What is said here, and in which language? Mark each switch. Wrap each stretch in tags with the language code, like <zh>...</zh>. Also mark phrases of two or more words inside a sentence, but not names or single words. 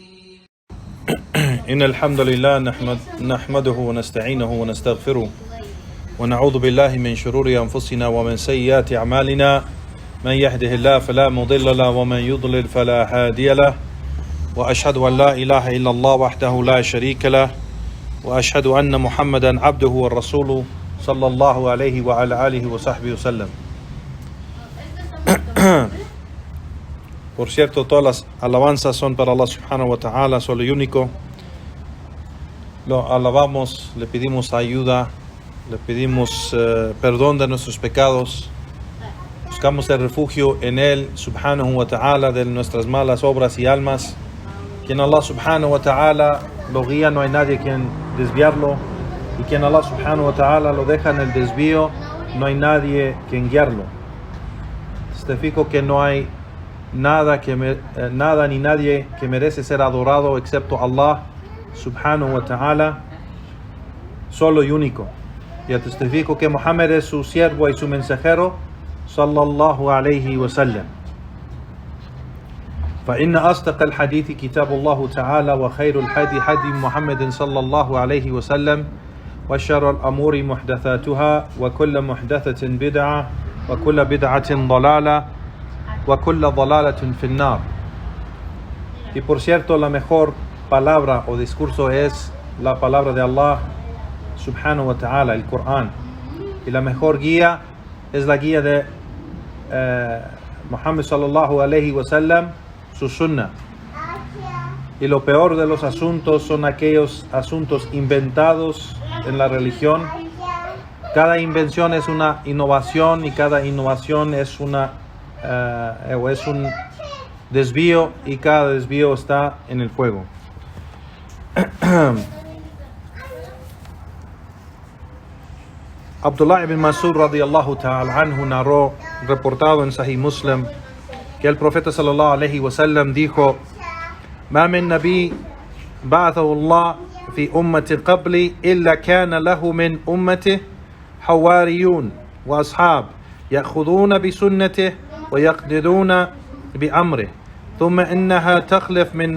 <ar>إن الحمد لله نحمده ونستعينه ونستغفره ونعوذ بالله من شرور أنفسنا ومن سيئات أعمالنا. من يهده الله فلا مضل له ومن يضلل فلا هادي له وأشهد أن لا إله إلا الله وحده لا شريك له وأشهد أن محمدا عبده ورسوله صلى الله عليه وعلى آله وصحبه وسلم.</ar> <es>Por cierto, todas las alabanzas son para Allah</es> <ar>سبحانه وتعالى,</ar> <es>solo y único. Lo alabamos, le pedimos ayuda, le pedimos perdón de nuestros pecados. Buscamos el refugio en Él</es> <ar>سبحانه وتعالى</ar> <es>de nuestras malas obras y almas. Quien Allah</es> <ar>سبحانه وتعالى</ar> <es>lo guía, no hay nadie quien desviarlo. Y quien Allah</es> <ar>سبحانه وتعالى</ar> <es>lo deja en el desvío, no hay nadie quien guiarlo. Testifico que no hay nada ni nadie que merece ser adorado excepto Allah</es> <ar>سبحانه وتعالى,</ar> <es>solo y único. Y testifico que Muhammad es su siervo y su mensajero,</es> <ar>صلى الله عليه وسلم. فإن أصدق الحديث كتاب الله تعالى وخير الهدي هدي محمد صلى الله عليه وسلم وشر الأمور محدثاتها وكل محدثة بدعة وكل بدعة ضلالة وكل ضلالة في النار.</ar> <es>Y por cierto, la mejor palabra o discurso es la palabra de Allah</es> <ar>سبحانه وتعالى,</ar> <es>el Corán. Y la mejor guía es la guía de Muhammad</es> <ar>صلى الله عليه وسلم,</ar> <es>su sunnah. Y lo peor de los asuntos son aquellos asuntos inventados en la religión. Cada invención es una innovación y cada innovación es un desvío, y cada desvío está en el fuego. Abdullah ibn Mas'ud</es> <ar>رضي الله تعالى عنه</ar> <es>narró, reportado en Sahih Muslim, que el profeta</es> <ar>صلى الله عليه وسلم dijo: ما من نبي بعثه الله في أمة قبلي إلا كان له من أمته حواريون وأصحاب يأخذون بسنته ويقتدون بأمره ثم إنها تخلف من</ar>